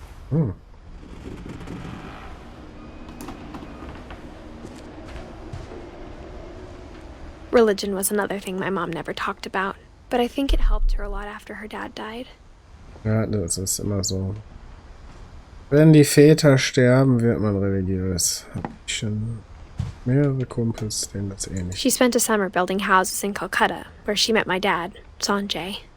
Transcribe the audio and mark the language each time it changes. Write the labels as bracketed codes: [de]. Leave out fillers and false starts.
[en] Hmm. Religion was another thing my mom never talked about, but I think it helped her a lot after her dad died. [de] Ja, das ist immer so. Wenn die Väter sterben, wird man religiös. Hab ich schon mehrere Kumpels, denen das ähnlich. [en] She spent a summer building houses in Calcutta, where she met my dad, Sanjay.